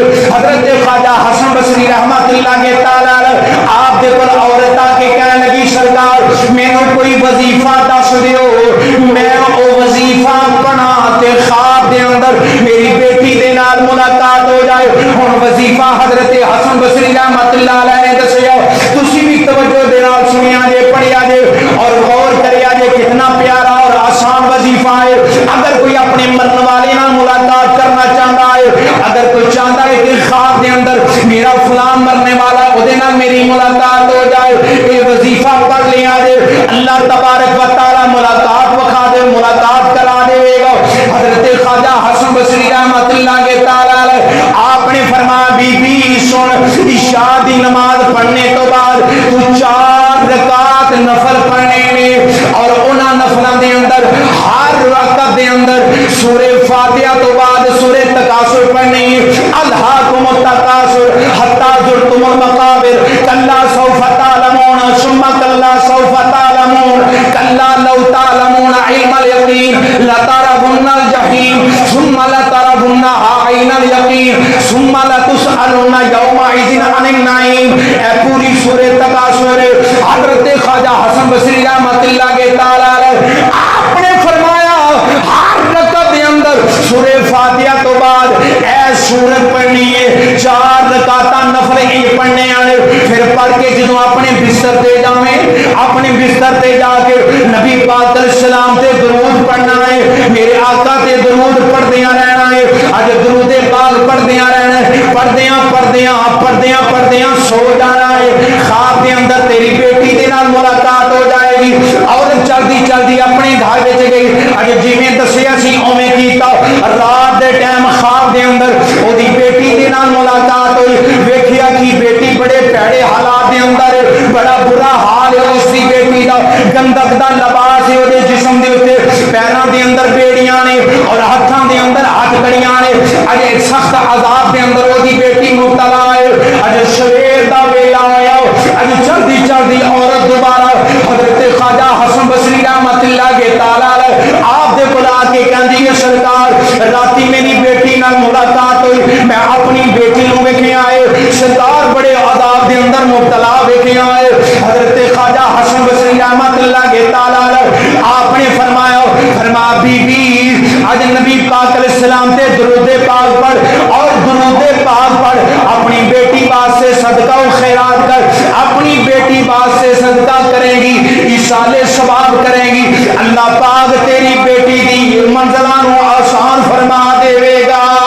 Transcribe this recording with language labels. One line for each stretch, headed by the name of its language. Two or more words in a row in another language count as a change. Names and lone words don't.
Punjabi: حضرت خواجہ حسن بصری رحمت اللہ کے تعالی آپ دے کول عورت آ کے کہنے لگی سرکار مینوں کوئی وظیفہ دس دیو، میں او وظیفہ پڑھا تے خواب دے اندر میری بیٹی دے نال ملاقات ہو جائے۔ ہن وظیفہ حضرت حسن بصری
Arabic: رحمت اللہ علیہ
Punjabi: نے دسیا، تسی بھی توجہ دے نال سنیا جے، پڑھیا جے اور غور کریا جے، کتنا پیارا اور آسان وظیفہ ہے۔ اگر کوئی اپنے مرنے والے نال ملاقات کرنا چاہتا ہے، اگر کوئی چاہتا ہے کہ خواب دے اندر میرا فلان مرنے والا او دے نال میری ملاقات ہو جائے، یہ وظیفہ پڑھ لیا جے،
Arabic: اللہ تبارک و تعالی
Punjabi: ملاقات وکھا دے، ملاقات کرا دے گا۔ حضرت خواجہ حسن بصری رحمت اللہ کے تعالی آپ نے فرمایا بی بی سن، عشاء دی نماز پڑھنے تو بعد تو 4 رکعت نفل پڑھنے میں، اور انہاں نفلاں دے اندر ہر رکعت دے اندر سورہ فاتحہ تو بعد سورہ تکاثر پڑھنی ہے۔
Arabic: الہاکم التکاثر حتی زرتم المقابر کلا سوف تعلمون ثم کلا سوف تعلمون کلا لو تعلمون علم الیقین لترون الجحیم ثم لترونها عین الیقین ثم لتسألون یومئذ عن النعیم۔
Punjabi: اے پوری سورہ تکاثر حضرت خواجہ حسن بصری رحمت اللہ کے تعالی آپ نے فرمایا ہر رکعت دے اندر سورہ فاتحہ تو بعد اے سورت پڑھنی ہے، 4 رکعتاں نفل ہی پڑھنے آنے، پھر پڑھ کے جدوں اپنے بستر تے جاویں، اپنے بستر تے جا کے نبی پاک
Arabic: علیہ السلام
Punjabi: تے درود پڑھنا ہے، میرے آقا تے درود پڑھدیاں رہنا ہے، اج درود پاک پڑھدیاں رہنا ہے، پڑھدیاں سو جانا ہے، خواب دے اندر تیری بیٹی دے نال ملاقات ہو جائے گی۔ عورت چلدی چلدی اپنے گھر وچ گئی، اج جویں دسیا سی اوویں کیتا، رات دے ٹائم خواب دے اندر او دی بیٹی دے نال ملاقات ہوئی، ویکھیا کہ بیٹی بڑے پیڑے حالات دے اندر، بڑا برا حال ہے اس دی بیٹی دا، گندک دا لباس ہے او دے جسم دے اوتے، پیراں دے اندر بیڑیاں نے اور ہتھاں دے اندر ہتھ کڑیاں نے، اج سخت عذاب دے اندر او دی بیٹی مبتلا ہے۔ اج سویر دا ویلا ہویا، اج چلدی چلدی عورت دوبارہ حضرت خواجہ حسن بصری رحمت اللہ کے تعالی آپ دے کول آ کے کہندی ہے سرکار راتی میری بیٹی نال ملاقات ہوئی، میں اپنی بیٹی نو ویکھیا ہے، سرکار بڑے عذاب دے اندر مبتلا ویکھیا ہے۔ حضرت خواجہ حسن بصری رحمت اللہ کے تعالی آپ نے فرمایا بی بی اج نبی پاک
Arabic: علیہ السلام
Punjabi: تے درود پاک پڑھ اور درود پاک پڑھ، اپنی بیٹی واسطے صدقہ و خیرات کر، اپنی بیٹی واسطے صدقہ کرے گی، ایصال ثواب کرے گی، اللہ پاک تیری بیٹی دی منزلاں نو آسان فرما دے گا۔